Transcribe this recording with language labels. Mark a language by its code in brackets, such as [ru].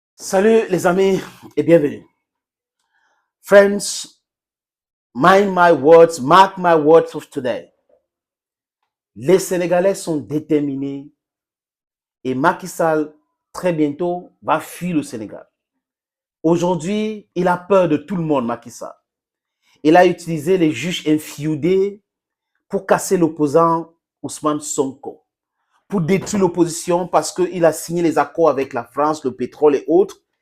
[fr] Salut les amis et bienvenue. [en] Friends, mind my words, mark my words of today. [fr] Les Sénégalais sont déterminés et Macky Sall, très bientôt, va fuir le Sénégal. Aujourd'hui, il a peur de tout le monde, Macky Sall. Il a utilisé les juges inféodés pour casser l'opposant Ousmane Sonko, pour détruire l'opposition parce qu'il a signé les accords avec la France, le pétrole et autres.